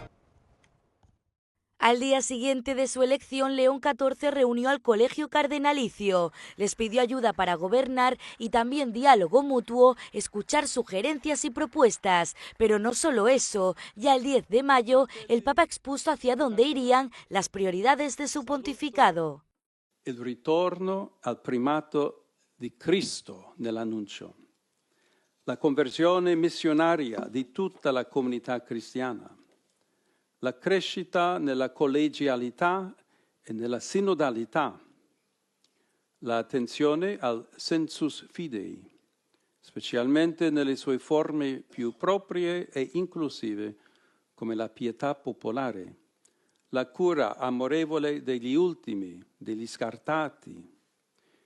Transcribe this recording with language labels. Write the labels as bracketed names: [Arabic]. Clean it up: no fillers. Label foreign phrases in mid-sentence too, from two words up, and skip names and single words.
[Spanish] Al día siguiente de su elección, León XIV reunió al Colegio Cardenalicio, les pidió ayuda para gobernar y también diálogo mutuo, escuchar sugerencias y propuestas. Pero no solo eso, ya el 10 de mayo el Papa expuso hacia dónde irían las prioridades de su pontificado. [Italian] Il ritorno al primato di Cristo nell'annuncio, la conversione missionaria di tutta la comunità cristiana, la crescita nella collegialità e nella sinodalità, la attenzione al [Latin] sensus fidei, [Italian] specialmente nelle sue forme più proprie e inclusive, come la pietà popolare, la cura amorevole degli ultimi, degli scartati,